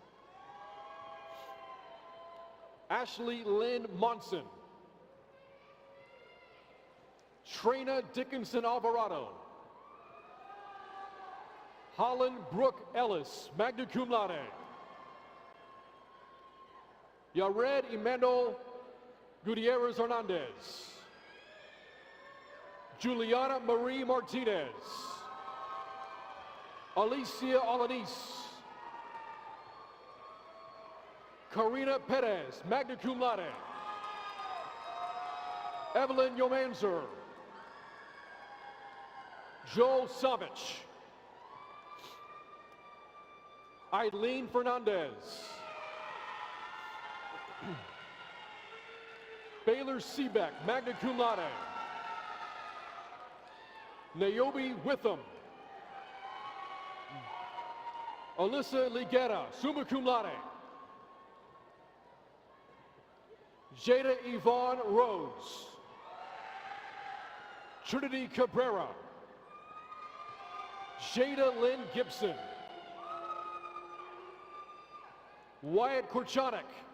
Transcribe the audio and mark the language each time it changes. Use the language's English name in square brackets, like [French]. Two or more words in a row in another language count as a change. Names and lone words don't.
[English] Ashley Lynn Monson. Trina Dickinson Alvarado. Holland Brooke Ellis, [Latin] magna cum laude. [English] Yared Emmanuel Gutierrez Hernandez. Juliana Marie Martinez. Alicia Alanis. Karina Perez, [Latin] magna cum laude. [English] Evelyn Yomanzer. Joel Savich. Eileen Fernandez. Baylor Seebeck, [Latin] magna cum laude. [English] Naomi Witham. Alyssa Ligera, [Latin] summa cum laude. [English] Jada Yvonne Rhodes. Trinity Cabrera. Jada Lynn Gibson. Wyatt Korchanik.